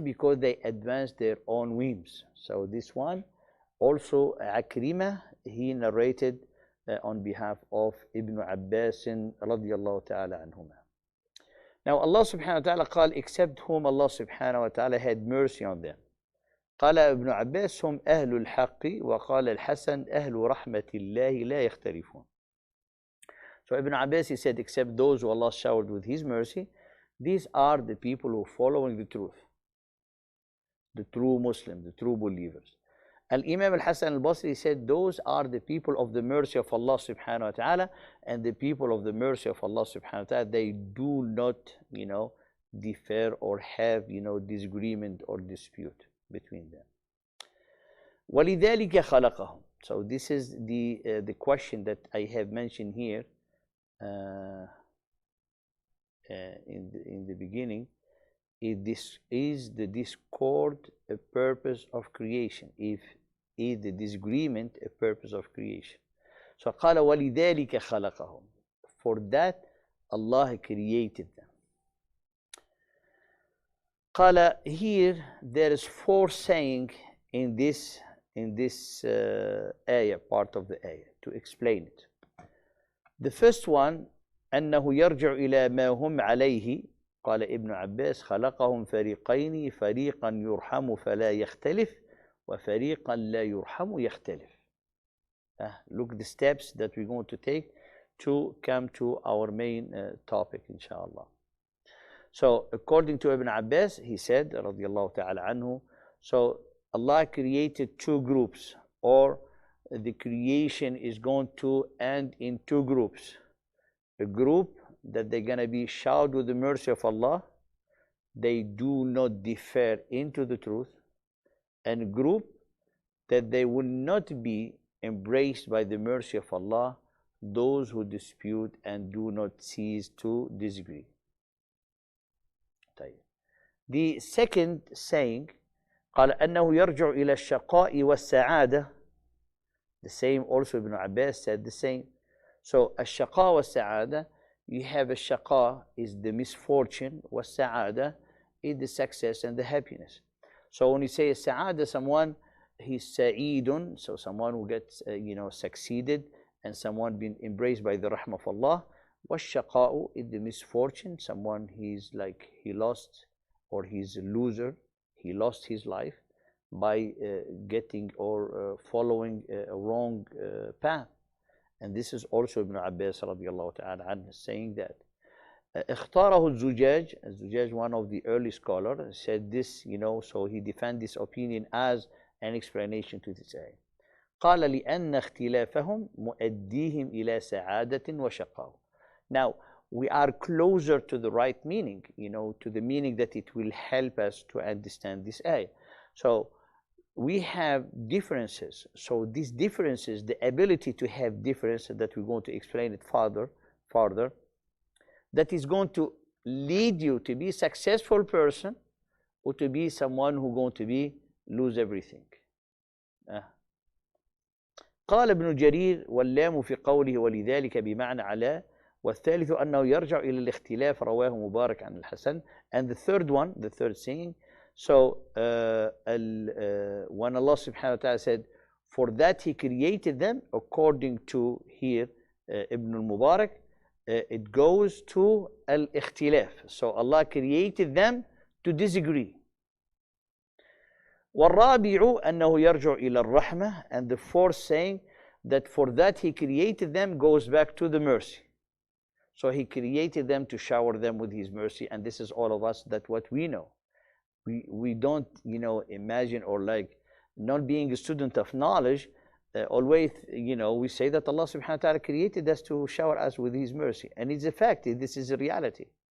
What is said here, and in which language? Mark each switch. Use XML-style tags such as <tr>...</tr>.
<en>Because they advance their own whims. So this one, also Akrimah, he narrated on behalf of Ibn Abbas radiyallahu ta'ala anhuma. Now Allah subhanahu wa ta'ala قال, except whom Allah subhanahu wa ta'ala had mercy on them.</en> <ar>قال ابن عباس هم أهل الحق, وقال الحسن أهل رحمة الله لا يختلفون.</ar> <en>So Ibn Abbas, he said, except those who Allah showered with His mercy, these are the people who are following the truth, the true Muslims, the true believers. Al-Imam al-Hasan al-Basri said, those are the people of the mercy of Allah subhanahu wa ta'ala, and the people of the mercy of Allah subhanahu wa ta'ala, they do not, differ or have, disagreement or dispute between them.</en> <ar>وَلِذَلِكَ خَلَقَهُم.</ar> <en>So this is the question that I have mentioned here in the beginning. Is the discord a purpose of creation? Is the disagreement a purpose of creation?</en> <ar>So قال وَلِذَلِكَ خَلَقَهُم.</ar> <en>For that Allah created them. قال, here there is four saying in this in this ayah, part of the ayah, to explain it. The first one,</en> <ar>أنه يرجع إلى ما هم عليه. قال ابن عباس خلقهم فريقين فريقا يرحم فلا يختلف وفريقا لا يرحم يختلف.</ar> <en>Look the steps that we're going to take to come to our main topic, inshallah. So according to Ibn Abbas, he said, radiallahu ta'ala anhu, so Allah created two groups, or the creation is going to end in two groups. A group that they're going to be showered with the mercy of Allah, they do not defer into the truth, and a group that they will not be embraced by the mercy of Allah, those who dispute and do not cease to disagree. The second saying,</en> <ar>قال أنه يرجع إلى الشقاء والسعادة.</ar> <en>The same, also Ibn Abbas said the same. So</en> <ar>الشقاء والسعادة,</ar> <en>you have الشقاء is the misfortune, والسعادة is the success and the happiness. So when you say السعادة, someone he's sa'idun, so someone who gets succeeded, and someone being embraced by the rahmah of Allah. وَالشَّقَاءُ is the misfortune, someone he's like he lost, or he's a loser, he lost his life by getting or following a wrong path. And this is also Ibn Abbas radiallahu ta'ala anhu saying that.</en> <ar>اختاره الزجاج.</ar> <en>الزجاج, one of the early scholars, said this, so he defended this opinion as an explanation to this ayah.</en> <ar>قال لأن اختلافهم مؤديهم إلى سعادة وشقاء.</ar> <en>Now, we are closer to the right meaning, to the meaning that it will help us to understand this ayah. So, we have differences. So, these differences, the ability to have differences, that we're going to explain it further, that is going to lead you to be a successful person, or to be someone who's going to lose everything.</en> <ar>قال ابن جرير واللام في قوله ولذلك بمعنى على والثالث أنه يرجع إلى الاختلاف رواه مبارك عن الحسن.</ar> <en>And the third saying, so when Allah subhanahu wa ta'ala said, for that he created them, according to here Ibn al-Mubarak, it goes to al-ikhtilaf. So Allah created them to disagree.</en> <ar>والرابع أنه يرجع إلى الرحمة.</ar> <en>And the fourth saying, that for that he created them goes back to the mercy. So he created them to shower them with his mercy, and this is all of us, that what we know. We don't imagine, or like not being a student of knowledge, always we say that Allah subhanahu wa ta'ala created us to shower us with his mercy, and it's a fact, this is a reality.</en>